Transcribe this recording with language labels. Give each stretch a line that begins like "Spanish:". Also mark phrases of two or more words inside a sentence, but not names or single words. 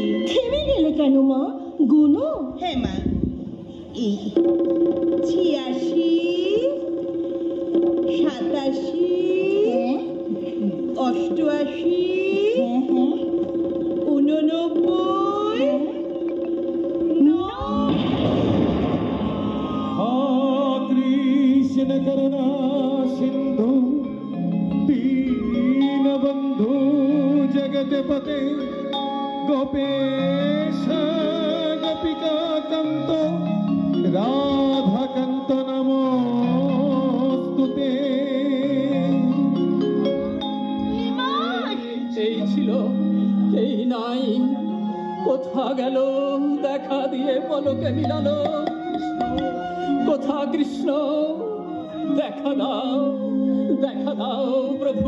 Bangla: থেমে গেলে কেন মা? গুনো। হ্যাঁ মা, এই 86, 87, 88, 89,
Sanskrit: कृष्ण करुणा सिंधु दीनबंधु जगतपते गोपेश गोपिका कांत राधा कांत नमोस्तुते।
Bangla: এই ছিল, এই নাই কোথা গেল দেখা দিয়ে পলকে মিলালো? কোথা কৃষ্ণ দেখা দাও প্রভু।